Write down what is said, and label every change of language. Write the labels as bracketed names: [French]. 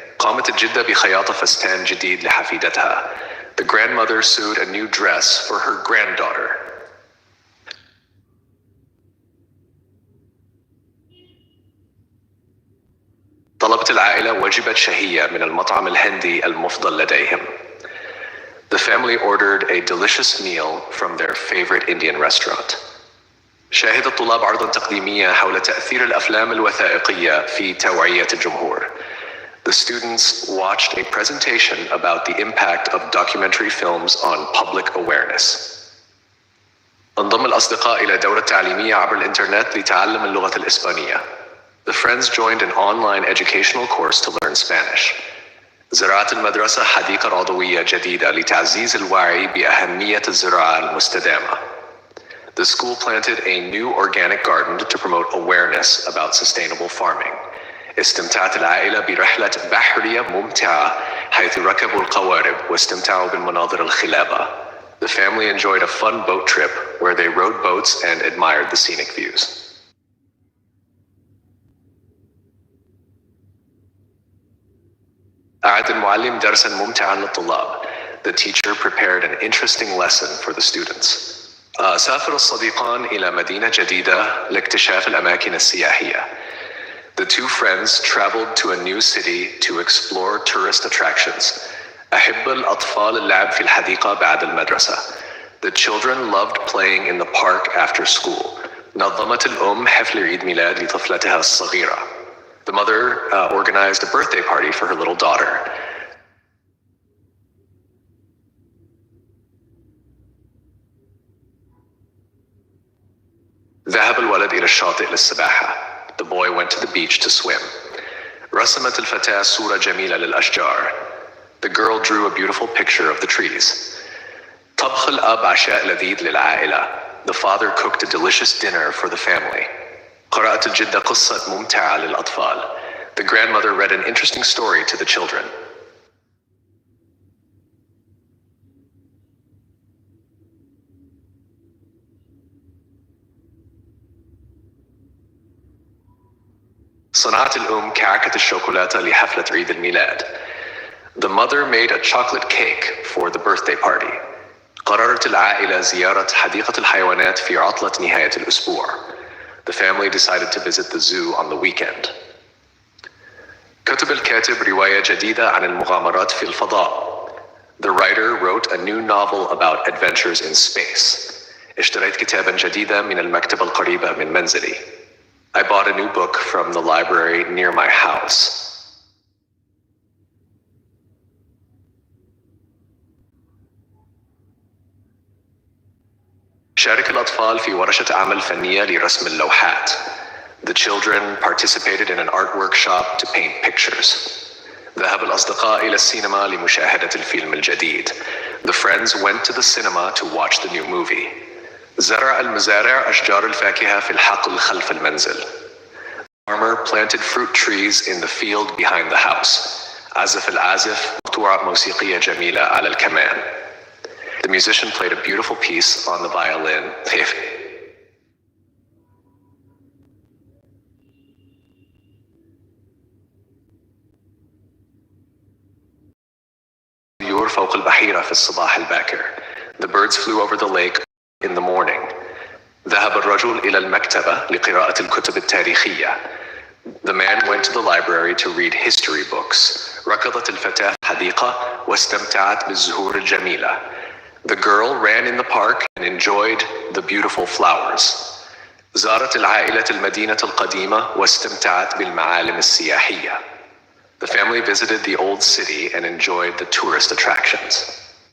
[Arabic] قامت الجدة بخياطة فستان جديد لحفيدتها. [English] The grandmother sewed a new dress for her granddaughter. [Arabic] طلبت العائلة وجبة شهية من المطعم الهندي المفضل لديهم. [English] The family ordered a delicious meal from their favorite Indian restaurant. [Arabic] شاهد الطلاب عرضاً تقديمية حول تأثير الأفلام الوثائقية في توعية الجمهور. [English] The students watched a presentation about the impact of documentary films on public awareness. [Arabic] انضم الأصدقاء إلى دورة تعليمية عبر الإنترنت لتعلم اللغة الإسبانية. [English] The friends joined an online educational course to learn Spanish. [Arabic] زرعت المدرسة حديقة عضوية جديدة لتعزيز الوعي بأهمية الزراعة المستدامة. [English] The school planted a new organic garden to promote awareness about sustainable farming. [Arabic] استمتعت العائلة برحلة بحرية ممتعة حيث ركبوا القوارب واستمتعوا بالمناظر الخلابة. [English] The family enjoyed a fun boat trip where they rode boats and admired the scenic views. [Arabic] أعد المعلم درساً ممتعاً للطلاب. [English] The teacher prepared an interesting lesson for the students. [Arabic] سافر الصديقان إلى مدينة جديدة لاكتشاف الأماكن السياحية. [English] The two friends traveled to a new city to explore tourist attractions. [Arabic] أحب الأطفال اللعب في الحديقة بعد المدرسة. [English] The children loved playing in the park after school. [Arabic] نظمت الأم حفل عيد ميلاد لطفلتها الصغيرة. [English] The mother organized a birthday party for her little daughter. [Arabic] ذهب الولد إلى الشاطئ للسباحة. [English] The boy went to the beach to swim. [Arabic] رسمت الفتاة صورة جميلة للأشجار. [English] The girl drew a beautiful picture of the trees. [Arabic] طبخ الأب عشاء لذيذ للعائلة. [English] The father cooked a delicious dinner for the family. [Arabic] قرأت الجدة قصة ممتعة للأطفال. [English] The grandmother read an interesting story to the children. [Arabic] صنعت الأم كعكة الشوكولاتة لحفلة عيد الميلاد. [English] The mother made a chocolate cake for the birthday party. [Arabic] قررت العائلة زيارة حديقة الحيوانات في عطلة نهاية الأسبوع. [English] The family decided to visit the zoo on the weekend. [Arabic] كتب الكاتب رواية جديدة عن المغامرات في الفضاء. [English] The writer wrote a new novel about adventures in space. [Arabic] اشتريت كتاباً جديداً من المكتبة القريبة من منزلي. [English] I bought a new book from the library near my house. [Arabic] شارك الأطفال في ورشة عمل فنية لرسم اللوحات. [English] The children participated in an art workshop to paint pictures. [Arabic] ذهب الأصدقاء إلى السينما لمشاهدة الفيلم الجديد. [English] The friends went to the cinema to watch the new movie. [Arabic] زرع المزارع أشجار الفاكهة في الحقل خلف المنزل. [English] The farmer planted fruit trees in the field behind the house. [Arabic] عزف العازف مقطوعة موسيقية جميلة على الكمان. [English] The musician played a beautiful piece on the violin. [Arabic] الطيور فوق البحيرة في الصباح الباكر. [English] The birds flew over the lake in the morning. [Arabic] ذهب الرجل إلى المكتبة لقراءة الكتب التاريخية. [English] The man went to the library to read history books. [Arabic] ركضت الفتاة في الحديقة واستمتعت بالزهور الجميلة. [English] The girl ran in the park and enjoyed the beautiful flowers. [Arabic] زارت العائلة المدينة القديمة واستمتعت بالمعالم السياحية. [English] The family visited the old city and enjoyed the tourist attractions.